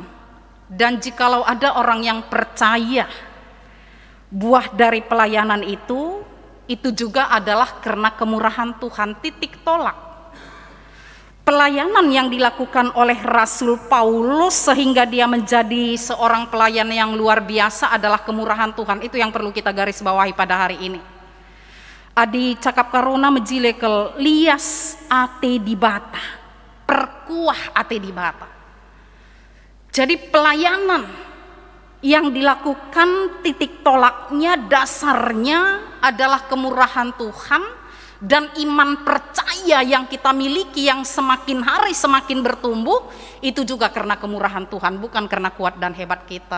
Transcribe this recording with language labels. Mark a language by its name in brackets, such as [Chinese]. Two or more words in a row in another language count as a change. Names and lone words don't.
[Indonesian] Dan jikalau ada orang yang percaya, buah dari pelayanan itu juga adalah karena kemurahan Tuhan, titik tolak. Pelayanan yang dilakukan oleh Rasul Paulus sehingga dia menjadi seorang pelayan yang luar biasa adalah kemurahan Tuhan. Itu yang perlu kita garis bawahi pada hari ini. [Batak Karo] Adi cakap karuna mejilekel lias ate di bata, perkuah ate di bata. [Indonesian] Jadi pelayanan yang dilakukan titik tolaknya, dasarnya adalah kemurahan Tuhan dan iman percaya yang kita miliki yang semakin hari semakin bertumbuh, itu juga karena kemurahan Tuhan, bukan karena kuat dan hebat kita.